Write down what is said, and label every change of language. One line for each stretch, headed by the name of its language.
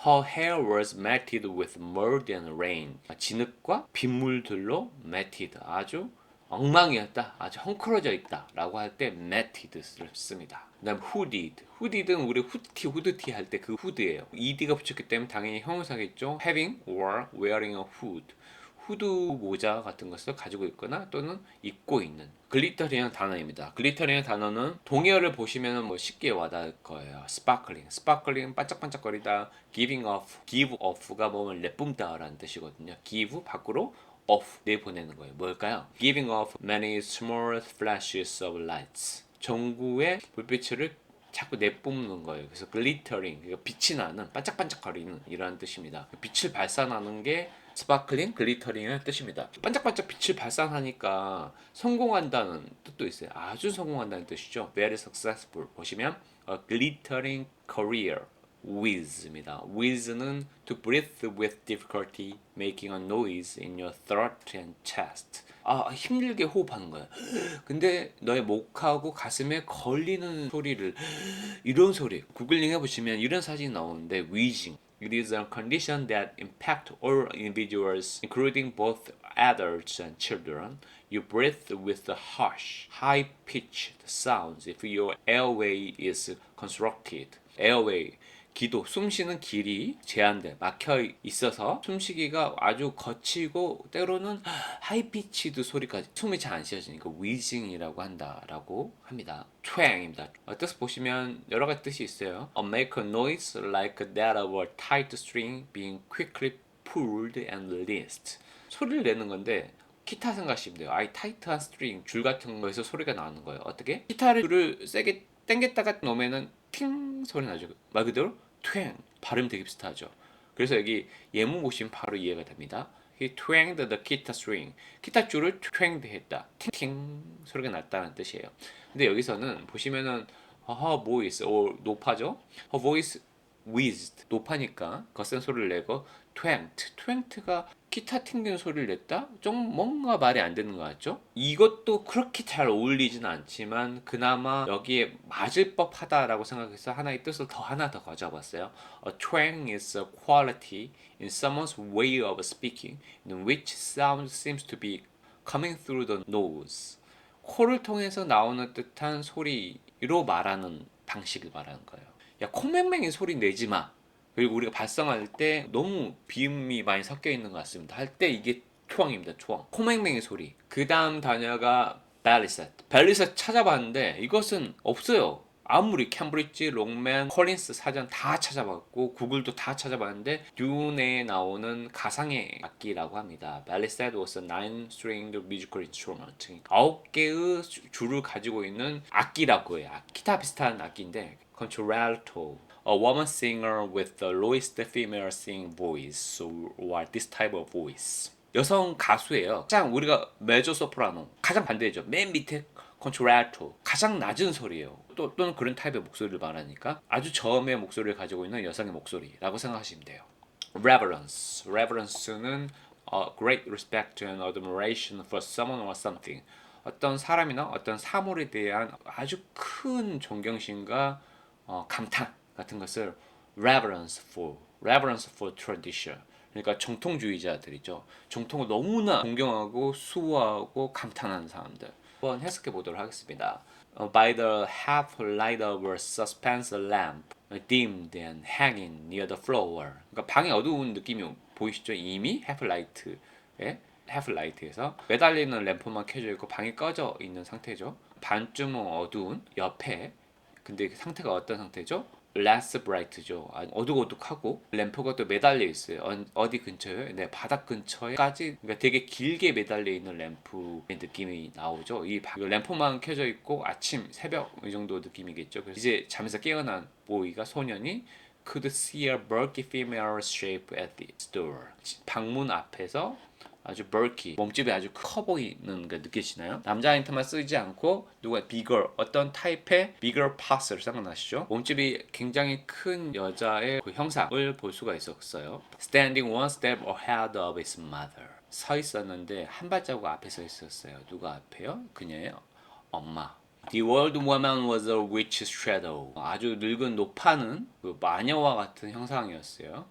English: Her hair was matted with mud and rain.
Korean: 진흙과 빗물들로 matted. 아주 엉망이었다. 아주 헝클어져 있다. 라고 할 때 matted를 씁니다. 그 다음 hooded. hooded는 우리 후드티 할 때 그 후드예요. ed가 붙였기 때문에 당연히 형용사겠죠.
English: having or wearing a hood.
Korean: 후드 모자 같은 것을 가지고 있거나 또는 입고 있는 글리터링한 단어입니다. 글리터링한 단어는 동의어를 보시면 쉽게 와닿을 거예요. 스파클링, 스파클링 반짝반짝거리다. giving off, give off가 뭐면 내뿜다라는 뜻이거든요. give 밖으로 off 내보내는 거예요. 뭘까요?
English: giving off many small flashes of lights.
Korean: 전구의 불빛을 자꾸 내뿜는 거예요. 그래서 glittering, 그러니까 빛이 나는 반짝반짝거리는 이라는 뜻입니다. 빛을 발산하는 게 스파클링, 글리터링의 뜻입니다. 반짝반짝 빛을 발산하니까 성공한다는 뜻도 있어요. 아주 성공한다는 뜻이죠.
English: Very successful
Korean: 보시면
English: a glittering career with입니다. with는 to breathe with difficulty, making a noise in your throat and chest.
Korean: 힘들게 호흡하는 거야. 근데 너의 목하고 가슴에 걸리는 소리를 이런 소리. 구글링 해보시면 이런 사진이 나오는데 wheezing.
English: It is a condition that impacts all individuals, including both adults and children. You breathe with the harsh, high-pitched sounds if your airway is constructed.
Korean: airway, 기도, 숨쉬는 길이 제한돼 막혀 있어서 숨쉬기가 아주 거치고 때로는 하이피치드 소리까지 숨이 잘 안 쉬어지니까 위징이라고 한다라고 합니다. twang입니다. 뜻을 보시면 여러 가지 뜻이 있어요.
English: make a noise like that of a tight string being quickly pulled and released.
Korean: 소리를 내는 건데 기타 생각하시면 돼요. 타이트한 스트링, 줄 같은 거에서 소리가 나는 거예요. 어떻게? 기타를 세게 당겼다가 놓으면은 팅 소리 나죠. 말 그대로 twang 발음 되게 비슷하죠. 그래서 여기 예문 보시면 바로 이해가 됩니다.
English: He twanged the guitar string.
Korean: 기타 줄을 twanged 했다. 팅팅 소리가 났다는 뜻이에요. 근데 여기서는 보시면은 her voice 높아져.
English: her voice whizzed
Korean: 높아니까 거센 소리를 내고 twanged. twanged가 기타 튕기는 소리를 냈다? 좀 뭔가 말이 안 되는 것 같죠? 이것도 그렇게 잘 어울리진 않지만 그나마 여기에 맞을 법하다라고 생각해서 하나의 뜻을 하나 더 가져봤어요.
English: A twang is a quality in someone's way of speaking in which sound seems to be coming through the nose.
Korean: 코를 통해서 나오는 듯한 소리로 말하는 방식을 말하는 거예요. 야, 콧맹맹이 소리 내지 마. 그리고 우리가 발성할 때 너무 비음이 많이 섞여 있는 것 같습니다. 할 때 이게 초항입니다. 초항. 콧맹맹이 소리. 그 다음 단어가 벨리셋. 벨리셋 찾아봤는데 이것은 없어요. 아무리 캠브리지, 롱맨, 콜린스 사전 다 찾아봤고 구글도 다 찾아봤는데 듀네에 나오는 가상의 악기라고 합니다.
English: 벨리셋 was a nine-stringed musical instrument.
Korean: 9개의 줄을 가지고 있는 악기라고 해요. 기타 비슷한 악기인데 contralto.
English: A woman singer with the lowest female singing voice, or this type of voice.
Korean: 여성 가수예요. 가장 우리가 메조 소프라노 가장 반대죠. 맨 밑에 컨트랄토 가장 낮은 소리예요. 또는 그런 타입의 목소리를 말하니까 아주 저음의 목소리를 가지고 있는 여성의 목소리라고 생각하시면 돼요.
English: Reverence. Reverence는 great respect and admiration for someone or something.
Korean: 어떤 사람이나 어떤 사물에 대한 아주 큰 존경심과 감탄 같은 것을
English: reverence for tradition.
Korean: 그러니까 정통주의자들이죠. 정통을 너무나 존경하고 수호하고 감탄하는 사람들. 한번 해석해 보도록 하겠습니다.
English: By the half light of a suspense lamp, dimmed and hanging near the floor.
Korean: 그러니까 방이 어두운 느낌이 보이시죠? 이미 half light에 half light에서 매달리는 램프만 켜져 있고 방이 꺼져 있는 상태죠. 반쯤은 어두운 옆에 근데 상태가 어떤 상태죠?
English: less bright죠.
Korean: 어둑어둑하고 램프가 또 매달려 있어요. 어디 근처에? 네, 바닥 근처에까지 그러니까 되게 길게 매달려 있는 램프의 느낌이 나오죠. 이 램프만 켜져 있고 아침, 새벽 이 정도 느낌이겠죠. 그래서 이제 잠에서 깨어난 보이가 소년이
English: could see a bulky female shape at the door.
Korean: 방문 앞에서 아주 bulky, 몸집이 아주 커 보이는 게 느껴지나요? 남자한테만 쓰지 않고 누가 bigger, 어떤 타입의 bigger parts를 생각나시죠? 몸집이 굉장히 큰 여자의 그 형상을 볼 수가 있었어요.
English: Standing one step ahead of his mother.
Korean: 서 있었는데 한 발자국 앞에 서 있었어요. 누가 앞에요? 그녀예요. 엄마.
English: The old woman was a witch's shadow.
Korean: 아주 늙은 노파는 그 마녀와 같은 형상이었어요.